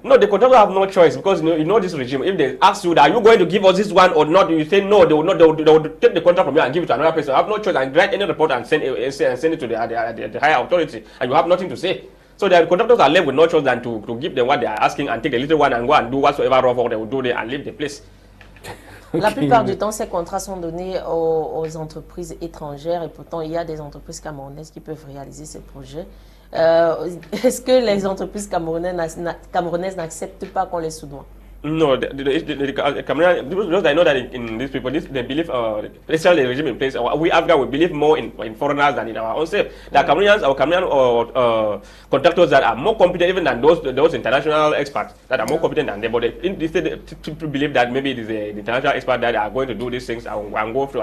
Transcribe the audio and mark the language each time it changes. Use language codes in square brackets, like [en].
[en] No, the contractors have no choice, because you know this regime. If they ask you, are you going to give us this one or not? You say no. They will not. They will take the contract from you and give it to another person. I have no choice and write any report and send it to the higher authority, and you have nothing to say. So the contractors are left with no choice than to give them what they are asking and take the little one and go and do whatsoever rough work they will do there and leave the place. [fr] La plupart du temps, ces contrats sont donnés aux entreprises étrangères, et pourtant il y a des entreprises camerounaises qui peuvent réaliser ces projets. Est-ce que les entreprises camerounaises n'acceptent pas qu'on les soudoie? [en] No, the Cameroonian, because I know that in these people, they believe, especially the regime in place, we Africa, we believe more in foreigners than in our own self. The Cameroonians, our Cameroonian contractors that are more competent even than those international experts that are more competent than them. But they believe that maybe it is the international experts that are going to do these things and go through.